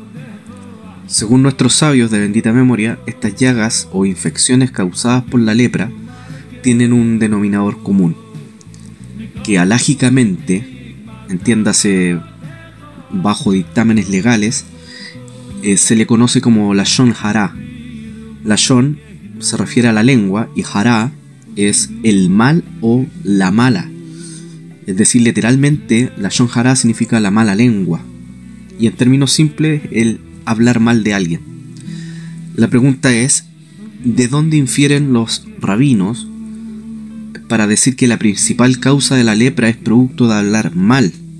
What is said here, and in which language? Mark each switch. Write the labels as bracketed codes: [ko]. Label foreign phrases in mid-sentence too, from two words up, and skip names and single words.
[es] Según nuestros sabios de bendita memoria, estas llagas o infecciones causadas por la lepra tienen un denominador común, que alágicamente, entiéndase bajo dictámenes legales, se le conoce como [he] לשון הרע. [es] Lashon se refiere a la lengua y hara es el mal o la mala. Es decir, literalmente, [he] לשון הרע [es] significa la mala lengua, y en términos simples, el hablar mal de alguien. La pregunta es, ¿de dónde infieren los rabinos para decir que la principal causa de la lepra es producto de hablar mal?